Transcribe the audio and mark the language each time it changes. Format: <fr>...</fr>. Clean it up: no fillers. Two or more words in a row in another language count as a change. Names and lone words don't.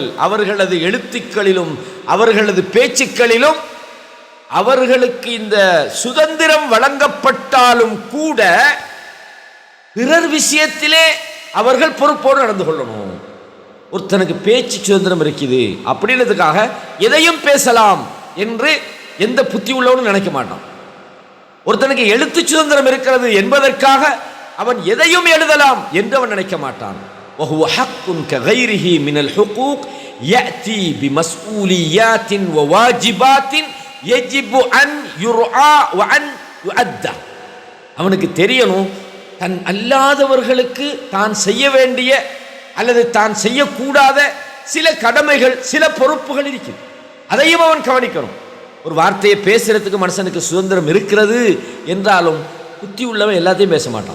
<ta>அவர்களது எழுத்துக்களிலும் அவர்களது பேச்சுக்களிலும் அவர்களுக்கு இந்த சுதந்திரம் வழங்கப்பட்டாலும் கூட பிறர் விஷயத்திலே அவர்கள் பொறுப்போடு நடந்து கொள்ளணும். ஒருத்தனுக்கு பேச்சு சுதந்திரம் இருக்குது அப்படின்றதுக்காக எதையும் பேசலாம் என்று எந்த புத்தி உள்ளவனும் நினைக்க மாட்டான். ஒருத்தனுக்கு எழுத்து சுதந்திரம் இருக்கிறது என்பதற்காக அவன் எதையும் எழுதலாம் என்று அவன் நினைக்க மாட்டான்.</ta> <ar>وهو حق كغيره من الحقوق يأتي بمسؤوليات وواجبات يجب أن يرعى وأن يؤدى.</ar> <ta>அவனுக்கு தெரியணும் தன் அல்லாதவர்களுக்கு தான் செய்ய வேண்டிய அல்லது தான் செய்யக்கூடாத சில கடமைகள், சில பொறுப்புகள் இருக்கிறது. அதையும் அவன் கவனிக்கணும். ஒரு வார்த்தையை பேசுறதுக்கு மனுஷனுக்கு சுதந்திரம் இருக்கிறது என்றாலும் புத்தி உள்ளவன் எல்லாத்தையும் பேச மாட்டான்.</ta>